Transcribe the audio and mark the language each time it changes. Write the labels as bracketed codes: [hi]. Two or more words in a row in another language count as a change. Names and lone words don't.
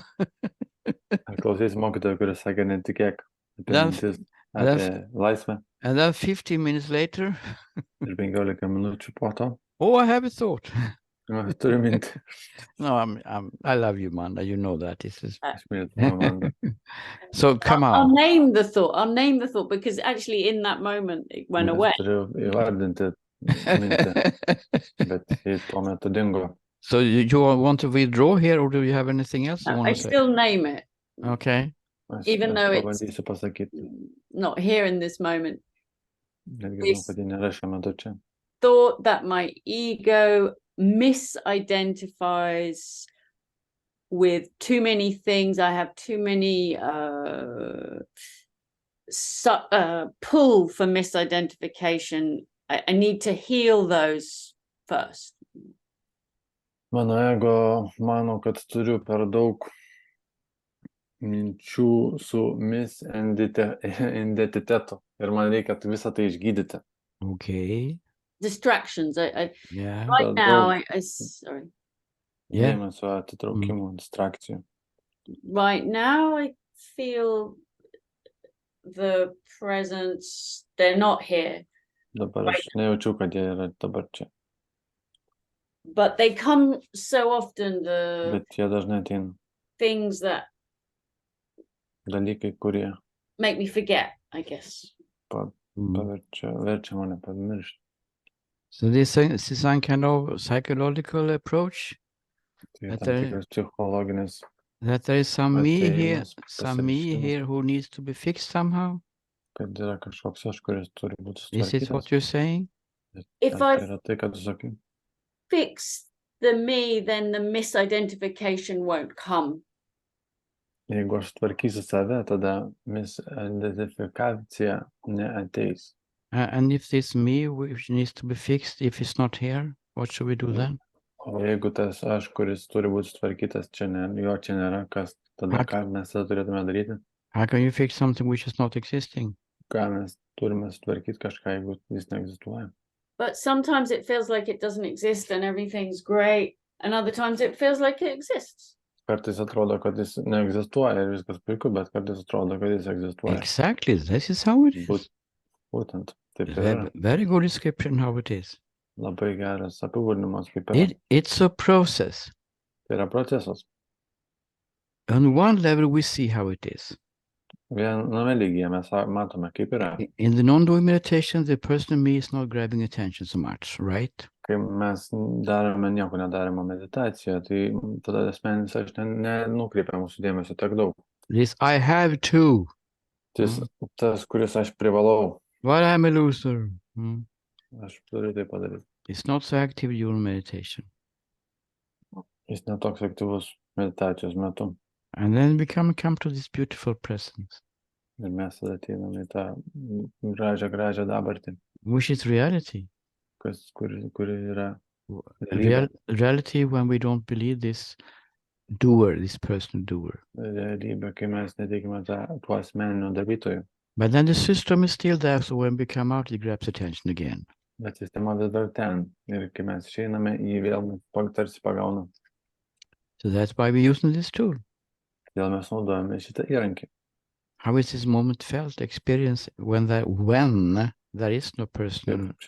[lt] Ar klausys mokytojo, kuris sakė, netikėk apie [en] That's- [lt] mintis, apie laisvę. [en] And then 15 minutes later, [lt] Ir 15 minučių po to, [en] oh, I have a thought. [lt] aš turiu mintį. [en] No, I love you, Manda. You know that. This is [lt] Aš myliu tave, Amanda. [en] so. Come I'll on. name the thought. I'll name the thought because actually in that moment it went [lt] Aš [en] away. [lt] turiu įvardinti mintį, bet jis tuo metu dingo. [en] So you want to withdraw here, or do you have anything else you I want to say? still name it, Okay. Even though it's- [lt] pabandysiu pasakyti. [en] not here in this moment. [lt] Netgi žinau, kad ji nėra šiuo metu čia. [en] Thought that my ego misidentifies with too many things. I have too many pull for misidentification. I need to heal those first. [lt] Mano ego mano, kad turiu per daug minčių su misidentitetu ir man reikia visą tai išgydyti. [en] Okay. Distractions. I Yeah. right But now. don't- I sorry. Yeah. [lt] dėmesio atitraukimų, distrakcijų. [en] Right now, I feel the presence, they're not here, [lt] Dabar aš nejaučiu, kad jie yra dabar čia, [en] but they come so often, the [lt] bet jie dažnai ateina. [en] things that [lt] Dalykai, kurie [en] make me forget, I guess. [lt] verčia mane pamiršti. [en] So this is some kind of psychological approach [lt] Tai [en] That [lt] tam [en] there- [lt] tikras psichologinis [en] that there is some me here, [lt] atėjimas, [en] some me [lt] pasireiškimas, [en] here who needs to be fixed somehow. [lt] kad yra kažkoks aš, kuris turi būti [en] This is what [lt] sutvarkytas. [en] you're saying. If [lt] Tai [en] I [lt] yra tai, kad tu sakai. [en] fix the me, then the misidentification won't come. [lt] Jeigu aš tvarkysiu save, tada misidentifikacija neateis. [en] And if this me which needs to be fixed, if it's not here, what should we do then? [lt] O jeigu tas aš, kuris turi būti sutvarkytas, jo čia nėra, kas tada, ką mes tada turėtume daryti? [en] How can you fix something which is not existing? [lt] Ką mes turime sutvarkyti kažką, jeigu jis neegzistuoja? [en] But sometimes it feels like it doesn't exist and everything's great. And other times it feels like it exists. [lt] Kartais atrodo, kad jis neegzistuoja ir viskas puiku, bet kartais atrodo, kad jis egzistuoja. [en] Exactly. This is how it is. [lt] Būtent taip ir yra. [en] Very good description how it is. [lt] Labai geras apibūdinimas, kaip yra. [en] It's a process. [lt] Tai yra procesas. [en] On one level, we see how it is. [lt] Viename lygyje mes matome, kaip yra. [en] In the non-doing meditation, the person me is not grabbing attention so much, right? [lt] Kai mes darome nieko nedarimo meditaciją, tai tada asmeninis aš nenukreipia mūsų dėmesio tiek daug. [en] This I have to. [lt] Tas, kuris aš privalau, [en] But I'm a loser. [lt] aš turiu tai padaryti. [en] It's not so active during meditation. [lt] Jis netoks aktyvus meditacijos metu. [en] And then we come to this beautiful presence, [lt] Ir mes tada ateiname į tą gražią dabartį, [en] which is reality. [lt] kuri yra realybė. [en] Reality when we don't believe this doer, this personal doer. [lt] Realybė, kai mes netikime tuo asmeniniu darytoju. [en] But then the system is still there, so when we come out, it grabs attention again. [lt] Bet sistema vis dar ten. Ir kai mes išeiname, jį vėl tarsi pagauna. [en] So that's why we're using this tool. [lt] Todėl mes naudojame šitą įrankį. [en] How is this moment felt, experience when there is no personal [lt] Šis